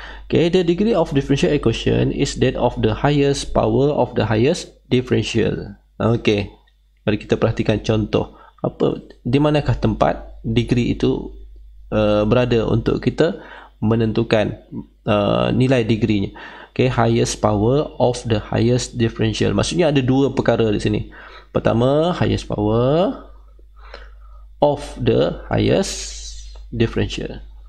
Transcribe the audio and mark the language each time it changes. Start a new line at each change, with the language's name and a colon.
English: Okay, the degree of differential equation is that of the highest power of the highest differential.
Indonesian: Okay, mari kita perhatikan contoh. Di manakah tempat degree itu berada untuk kita menentukan nilai degree-nya.
English: Okay, highest power of the highest differential.
Indonesian: Maksudnya ada dua perkara di sini.
English: Pertama, highest power of the highest differential.